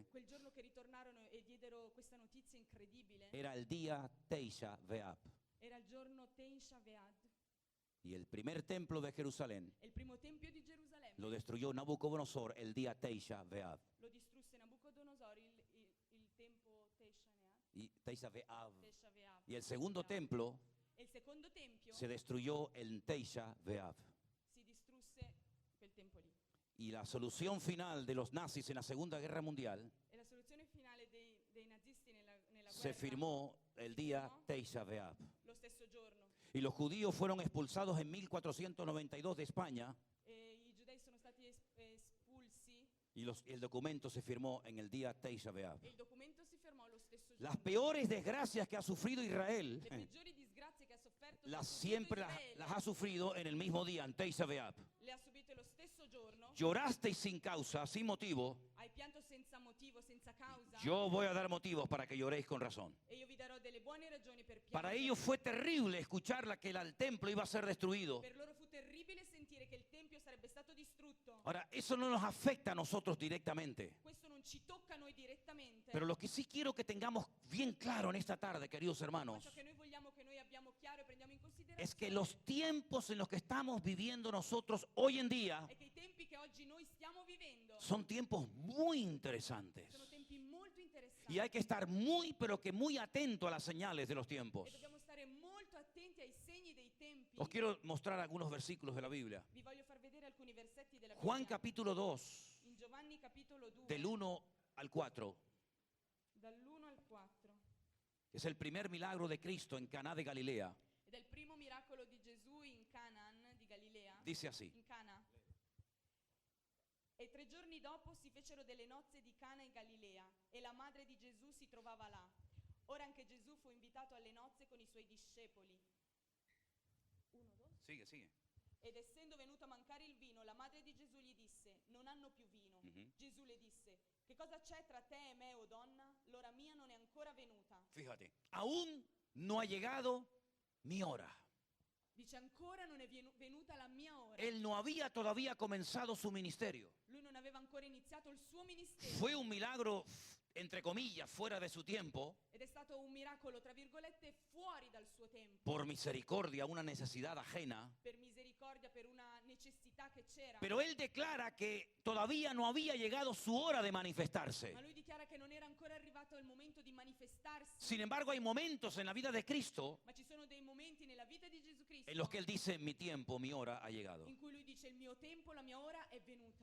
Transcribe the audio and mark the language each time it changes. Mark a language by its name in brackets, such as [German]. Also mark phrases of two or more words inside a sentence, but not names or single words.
[Italian] Quel giorno che ritornarono e diedero questa notizia incredibile, [Spanish] era el día Teisha B'Av. [Italian] era il giorno Teisha Ve'ad. [Spanish] Y el primer templo de Jerusalén [Italian] E il primo tempio di Gerusalemme [Spanish] lo destruyó Nabucodonosor el día Teisha B'Av. [Italian] lo distrusse Nabucodonosor il tempo Teisha Ve'ad. [Spanish] y Teisha B'Av. [Italian] Tesha B'Av. [Spanish] Y el segundo templo [Italian] Il secondo tempio [Spanish] se destruyó en Teisha B'Av. [Italian] si distrusse quel tempo lì. [Spanish] Y la solución final de los nazis en la Segunda Guerra Mundial [Italian] E la soluzione finale dei nazisti nella [Spanish] se [Italian] guerra [Spanish] firmó el día Teisha B'Av. [Italian] lo stesso giorno. [Spanish] Y los judíos fueron expulsados en 1492 de España [Italian] E i giudei sono stati espulsi [Spanish] y el documento se firmó en el día Teisha B'Av. [Italian] e il documento si fermò lo stesso giorno. [Spanish] Las peores desgracias que ha sufrido Israel, [Italian] Le peggiori disgrazie che ha sofferto [Spanish] las [Italian] soprattutto [Spanish] siempre [Italian] Israele, [Spanish] las ha sufrido en el mismo día, en Teisha B'Av. [Italian] le ha subite lo stesso giorno. [Spanish] Llorasteis sin causa, sin motivo. [Italian] Hai pianto senza motivo, senza causa. [Spanish] Yo voy a dar motivos para que lloréis con razón. [Italian] E io vi darò delle buone ragioni per [Spanish] Para [Italian] piangere. [Spanish] ellos fue terrible escuchar que el templo iba a ser destruido. [Italian] Per loro fu terribile sentire che il tempio sarebbe stato distrutto. [Spanish] Ahora, eso no nos afecta a nosotros directamente. [Italian] Questo non ci tocca a noi direttamente. [Spanish] Pero lo que sí quiero que tengamos bien claro en esta tarde, queridos [Italian] Ma [Spanish] hermanos, [Italian] ciò che noi vogliamo che noi abbiamo chiaro e prendiamo in considerazione [Spanish] es que los tiempos en los que estamos viviendo nosotros hoy en día [Italian] è che i tempi che oggi noi stiamo vivendo [Spanish] son tiempos muy interesantes. [Italian] sono tempi molto interessanti. [Spanish] Y hay que estar muy, pero que muy atento a las señales de los tiempos. [Italian] E dobbiamo stare molto attenti ai segni dei tempi. [Spanish] Os quiero mostrar algunos versículos de la Biblia. [Italian] Vi voglio far vedere alcuni versetti della [Spanish] Juan [Italian] Bibbia. [Spanish] capítulo 2, [Italian] In Giovanni capitolo 2, [Spanish] del 1 al 4, [Italian] dall'1 al 4. [Spanish] es el primer milagro de Cristo en Caná de Galilea. [Italian] Ed è il primo miracolo di Gesù in Canaan di Galilea. [Spanish] Dice así: [Italian] In Cana. E 3 giorni dopo si fecero delle nozze di Cana in Galilea e la madre di Gesù si trovava là. Ora anche Gesù fu invitato alle nozze con i suoi discepoli. [Spanish] Sigue, sigue. [Italian] Ed essendo venuto a mancare il vino, la madre di Gesù gli disse: non hanno più vino. Ujú. Gesù le disse: che cosa c'è tra te e me, o donna? L'ora mia non è ancora venuta. [Spanish] Fíjate, aún no ha llegado mi hora. [Italian] Dice: ancora non è venuta la mia ora. [Spanish] Él no había todavía comenzado su ministerio. [Italian] Lui non aveva ancora iniziato il suo ministero. [Spanish] Fue un milagro, entre comillas, fuera de su tiempo, [Italian] Ed è stato un miracolo, tra virgolette, fuori dal suo tempo. [Spanish] por misericordia, una necesidad ajena. [Italian] Per misericordia, per una necessità che c'era. [Spanish] Pero él declara que todavía no había llegado su hora de manifestarse. [Italian] Ma lui dichiara che non era ancora arrivato il momento di manifestarsi. [Spanish] Sin embargo, hay momentos en la vida de Cristo [Italian] Ma ci sono dei momenti nella vita di Gesù Cristo [Spanish] en los que él dice: mi tiempo, mi hora ha llegado. [Italian] in cui lui dice: il mio tempo, la mia ora è venuta.